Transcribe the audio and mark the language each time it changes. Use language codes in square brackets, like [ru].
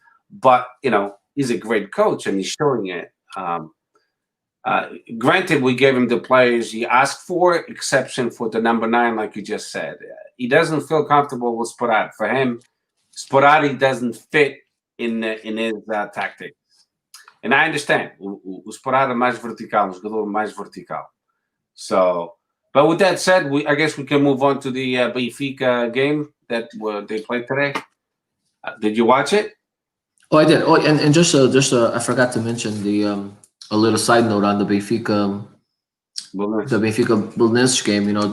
[en] But, he's a great coach and he's showing it. Granted, we gave him the players he asked for, exception for the number 9, like you just said. He doesn't feel comfortable with Sporati. For him, Sporati doesn't fit in his tactics. And I understand. [pt] O Sporati é mais vertical, um jogador mais vertical. [en] So, but with that said, I guess we can move on to the Benfica game that they played today. Did you watch it? Oh, I did. Oh, and just I forgot to mention a little side note on the Benfica Belenenses game.